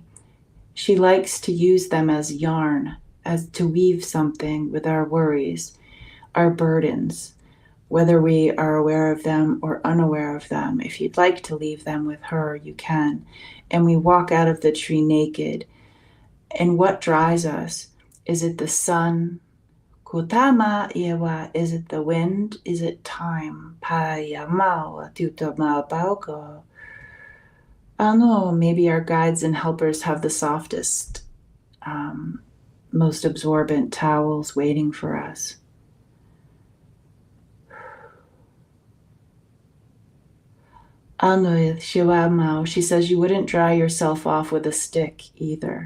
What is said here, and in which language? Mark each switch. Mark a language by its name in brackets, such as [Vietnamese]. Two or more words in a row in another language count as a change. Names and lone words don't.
[English] She likes to use them as yarn, as to weave something with our worries, our burdens, whether we are aware of them or unaware of them. If you'd like to leave them with her, you can. And we walk out of the tree naked. And what dries us? Is it the sun? Kutama iwa. Is it the wind? Is it time? Payamao tutamao pauko. Maybe our guides and helpers have the softest, most absorbent towels waiting for us. She says you wouldn't dry yourself off with a stick either.